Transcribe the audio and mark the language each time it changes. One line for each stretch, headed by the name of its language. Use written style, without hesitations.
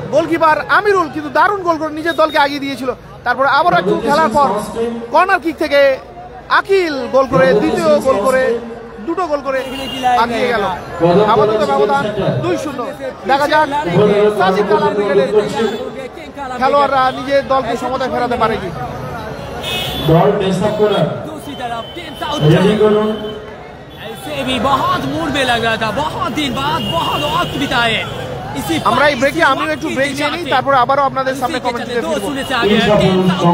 Bangla: Goalkeeper আমিরুল কিন্তু দারুণ গোল করে নিজের দলকে আগিয়ে দিয়েছিল। তারপরে আবার একটু খেলার পর কর্নার কিক থেকে আকিল গোল করে, দ্বিতীয় গোল করে, দুটো গোল করে আগিয়ে গেল। আপাতত ব্যবধান 2-0। দেখা যাক সাদিক কালাম ব্রিগেডের খেলোয়াড়রা নিজের দলকে সমতায় ফেরাতে পারে কি। বল ডিস্টার্ব করার রেডি করুন।
Hindi: ऐसे भी बहुत मूड में लग रहा था, बहुत दिन बाद बहुत वक्त बिताए।
Bangla: আমরা এই ব্রেকে আমিও একটু ব্রেক নিয়ে নিই, তারপরে আবারও আপনাদের সামনে কমেন্ট দিতে ফিরবো।